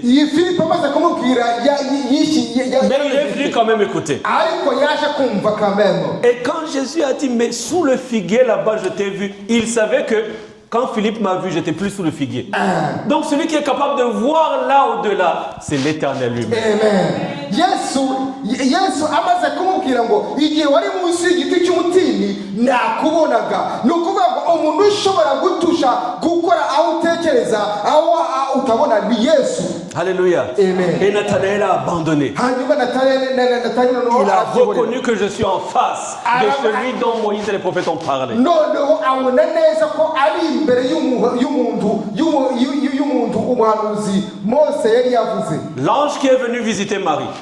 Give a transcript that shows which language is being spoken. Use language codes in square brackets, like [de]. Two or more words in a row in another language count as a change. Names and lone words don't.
[fr] Mais il est venu quand même écouter. Et quand Jésus a dit, mais sous le figuier là-bas, je t'ai vu, il savait que quand Philippe m'a vu, j'étais plus sous le figuier. Donc celui qui est capable de voir là au-delà, c'est l'Éternel lui-même. Amen. [rw] Yesu amaze kumubwira ngo igihe wari munsi y'igiti cy'umutini nakubonaga. Ni ukuvuga ngo umuntu ushobora gutusha gukora aho utekereza aho utabona ni Yesu. [fr] Alléluia. Amen. Et Nathanaël a abandonné. Il a reconnu que je suis en face de celui dont Moïse et les prophètes ont parlé. L'ange qui est venu visiter Marie.